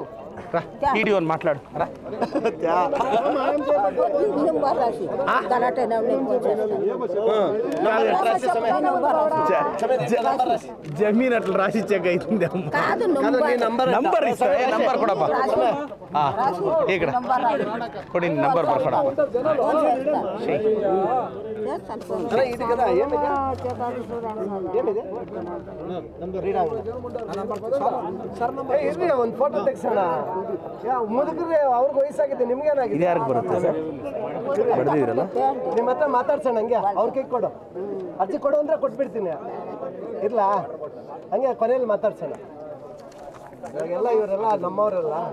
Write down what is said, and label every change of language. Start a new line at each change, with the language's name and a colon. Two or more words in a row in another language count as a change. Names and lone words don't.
Telugu: మాట్లాడు జమీన్ అట్లా రాసిచ్చాక అవుతుంది నంబర్ కూడా ఇక్కడ కొడి నంబర్ ಬರ್ಕೊಡಪ್ಪ ఇది కదా
Kannada: ಒಂದು ಫೋಟೋ ತೆಗ್ಸೋಣ ಮುದುಕರು ಅವ್ರಿಗೆ ವಯಸ್ಸಾಗಿದೆ ನಿಮ್ಗೇನಾಗಿದೆ ಇದು ಯಾರಿಗೆ ಬರುತ್ತೆ ಸರ್ ಬಡ್ದಿರಲ್ಲ ನಿಮ್ಮ ಹತ್ರ ಮಾತಾಡ್ಸೋಣ ಹಂಗೆ ಅವ್ರ ಕೈ ಕೊಡು ಅರ್ಜಿ ಕೊಡು ಅಂದ್ರೆ ಕೊಟ್ಬಿಡ್ತೀನಿ ಇರ್ಲಾ ಹಂಗೆ ಕೊನೆಯಲ್ಲಿ ಮಾತಾಡ್ಸೋಣ ಇವರೆಲ್ಲ ನಮ್ಮವರೆಲ್ಲ